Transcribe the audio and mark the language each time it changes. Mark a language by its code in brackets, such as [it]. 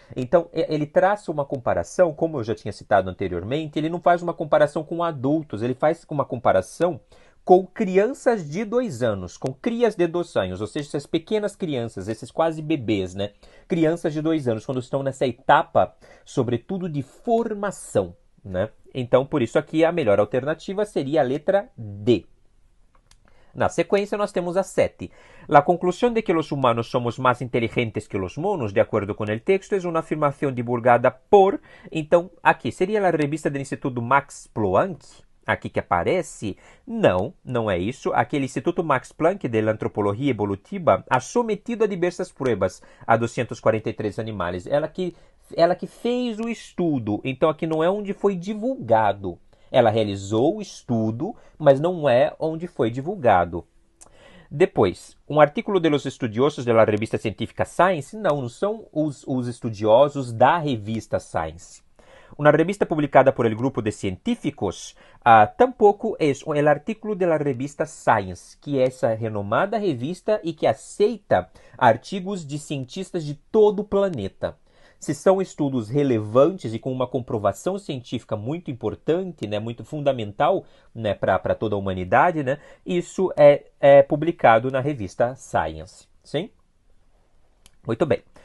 [pt] Então, ele traça uma comparação, como eu já tinha citado anteriormente, ele não faz uma comparação com adultos, ele faz uma comparação com crianças de 2 anos, com crias de 2 anos, ou seja, essas pequenas crianças, esses quase bebês, né? Crianças de 2 anos, quando estão nessa etapa, sobretudo de formação, né? Então, por isso aqui a melhor alternativa seria a letra D. Na sequência, nós temos a 7. [es] La conclusión de que los humanos somos más inteligentes que los monos, de acuerdo con el texto, es una afirmación divulgada por... [pt] Então, aqui, seria a revista do Instituto Max Planck, aqui que aparece? Não é isso. Aquele Instituto Max Planck de Antropologia Evolutiva [es] ha sometido a diversas pruebas a 243 [pt] animais. Ela que fez o estudo. Então, aqui não é onde foi divulgado. Ela realizou o estudo, mas não é onde foi divulgado. Depois, um artigo de [es] los estudiosos [pt] da revista científica Science? Não são os estudiosos da revista Science. Uma revista publicada por [es] el grupo de científicos? [pt] Tampouco é o artigo da revista Science, que é essa renomada revista e que aceita artigos de cientistas de todo o planeta. Se são estudos relevantes e com uma comprovação científica muito importante, né, muito fundamental, né, para toda a humanidade, né, isso é publicado na revista Science. Sim? Muito bem.